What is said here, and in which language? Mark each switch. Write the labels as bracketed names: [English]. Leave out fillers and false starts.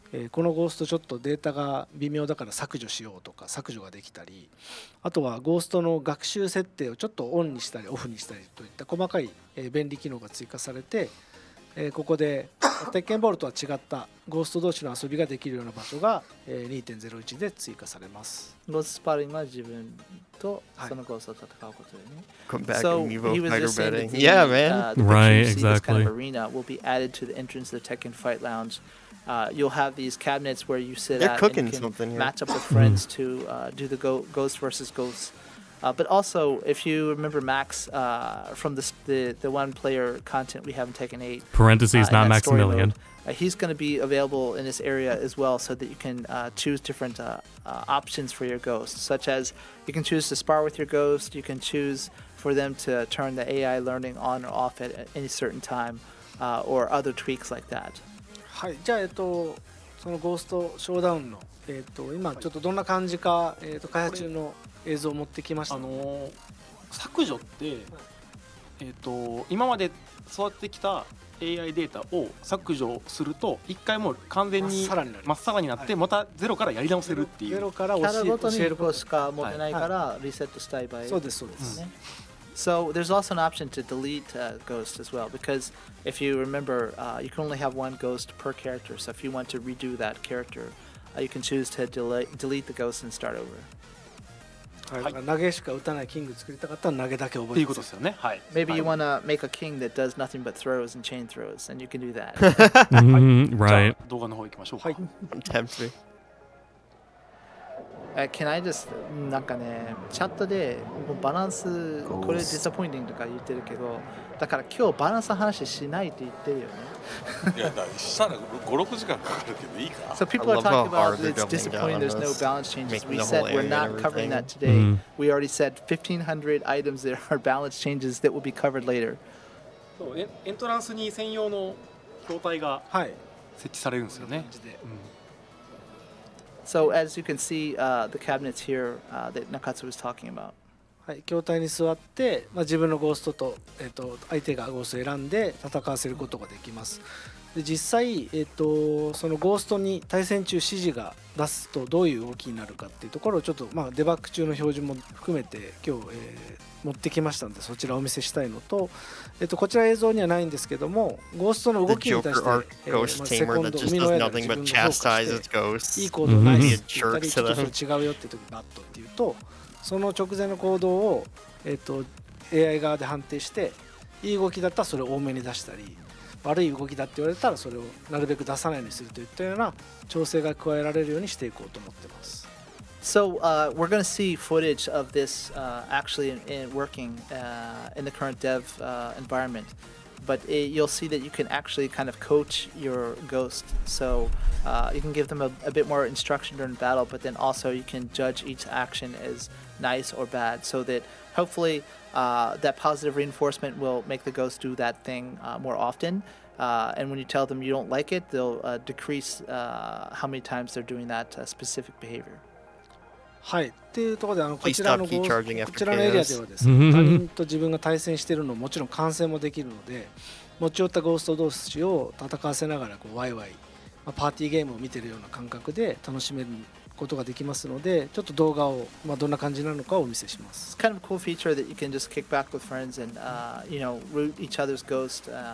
[Japanese] このゴーストちょっとデータが微妙だから削除しようとか削除ができたり、あとはゴーストの学習設定をちょっとオンにしたりオフにしたりといった細かい便利機能が追加されて、ここで鉄拳ボールとは違ったゴースト同士の遊びができるような場所が 2.01 で追加されます。ゴーストスパーリングは自分とそのゴーストと戦うことでね。 [English] Come back and Evo fighter betting. Yeah, man. Right, exactly. This kind of arena will be added to the entrance of the Tekken Fight Lounge. You'll have these cabinets where you sit at and you can match up with friends to do the ghost versus ghost. But also, if you remember Max from the one-player content we have in Tekken 8, parentheses not Maximilian. He's going to be available in this area as well, so that you can choose different options for your ghost, such as you can choose to spar with your ghost, you can choose for them to turn the AI learning on or off at any certain time, or other tweaks like that. [Japanese] はい、じゃあそのゴーストショーダウンの今ちょっとどんな感じか開発中の映像を持ってきました。削除って、今まで育ってきた AI データを削除すると一回もう完全にまっさらになってまたゼロからやり直せるっていう。ゼロからキャラごとに1個しか持ってないからリセットしたい場合。そうですそうです。 [English] So there's also an option to delete ghosts as well, because if you remember, you can only have one ghost per character. So if you want to redo that character, you can choose to delete the ghost and start over. [Japanese] 投げしか打たないキング作りたかったら投げだけ覚えてる。ことですよね。はい。 [English] Maybe you want to make a king that does nothing but throws and chain throws, and you can do that. Right. [Japanese] 動画の方行きましょうか。 [English] Tempt me. Can I just [Japanese] なんかねチャットでバランスこれディサポインティングとか言ってるけど、だから今日バランスの話しないって言ってるよね。いやだしたら5-6時間かかるけどいいか。 [English] So people are talking about it's disappointing there's no balance changes. We said we're not covering that today. We already said 1,500 items that are balance changes that will be covered later. [Japanese] そうエントランスに専用の筐体が設置されるんですよね。 [English] So as you can see, the cabinets here that Nakatsu was talking about. [Japanese] はい、筐体に座って、自分のゴーストと、相手がゴーストを選んで戦わせることができます。で実際、そのゴーストに対戦中指示が出すとどういう動きになるかっていうところをちょっと、デバッグ中の表示も含めて今日、持ってきましたのでそちらをお見せしたいのと、こちら映像にはないんですけどもゴーストの動きに対して、セコンド生みの親が自分が評価していい行動ないって言ったりちょっとそれ違うよって時バッとっていうとその直前の行動を、 AI 側で判定していい動きだったらそれを多めに出したり悪い動きだって言われたらそれをなるべく出さないようにするといったような調整が加えられるようにしていこうと思ってます。 [English] So we're going to see footage of this actually in working in the current dev environment. but you'll see that you can actually kind of coach your ghost. So you can give them a bit more instruction during battle, but then also you can judge each action as nice or bad, so that hopefully that positive reinforcement will make the ghost do that thing more often. And when you tell them you don't like it, they'll decrease how many times they're doing that specific behavior. [Japanese] はい。っていうところでこちらの [English] Please stop key charging after [Japanese] こちらのエリアではですね、 [English] chaos. [Japanese] 他人と自分が対戦しているのももちろん観戦もできるので、持ち寄ったゴースト同士を戦わせながらワイワイ、パーティーゲームを見てるような感覚で楽しめることができますので、ちょっと動画をどんな感じなのかをお見せします。 [English] It's kind of a cool feature that you can just kick back with friends and root each other's ghost.